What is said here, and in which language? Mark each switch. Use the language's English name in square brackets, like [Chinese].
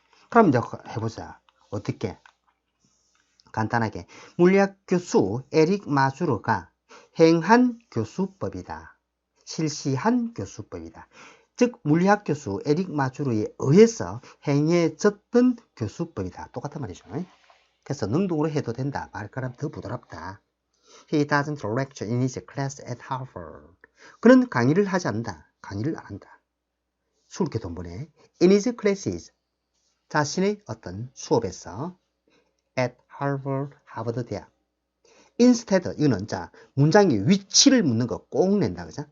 [Korean] 그럼 이제 해보자. 어떻게? 간단하게 물리학 교수 에릭 마주르가 행한 교수법이다. 실시한 교수법이다. 즉 물리학 교수 에릭 마주르에 의해서 행해졌던 교수법이다. 똑같은 말이죠. 그래서 능동으로 해도 된다. 말가람 더 부드럽다. [English] He doesn't lecture in his class at Harvard. [Korean] 그는 강의를 하지 않는다. 강의를 안 한다. 수업에 돈 보내. In his classes. 자신의 어떤 수업에서 [English] at Harvard, [Korean] 하버드 대학. Instead, 이거는 자, 문장의 위치를 묻는 거 꼭 낸다. 그죠?